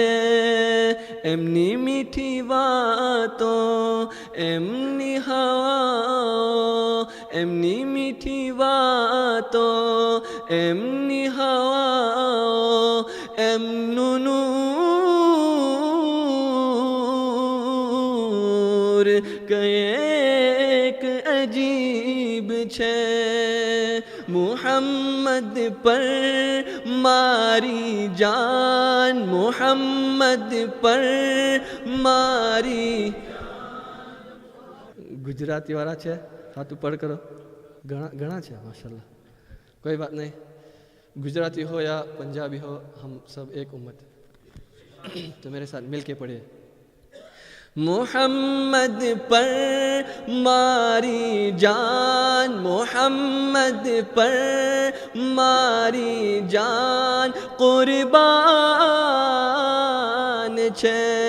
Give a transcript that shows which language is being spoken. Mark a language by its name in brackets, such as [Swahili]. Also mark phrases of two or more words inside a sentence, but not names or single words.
[Gujarati] એમની મીઠી વાતો એમની હવા, એમની મીઠી વાતો એમની હવા, એમનો નૂર એક અજીબ છે. મોહમ્મદ પર મારી જાન, મોહમ્મદ પર મારી. ગુજરાતી વાળા છે હાથ ઉપર કરો. ઘણા છે માશાલ્લાહ. [Urdu] کوئی بات نہیں, گجراتی ہو یا پنجابی ہو ہم سب ایک امت. تو میرے ساتھ مل کے پڑھیے. [Gujarati] મોહમ્મદ પર મારી જાન, મોહમ્મદ પર મારી જાન કુરબાન છે.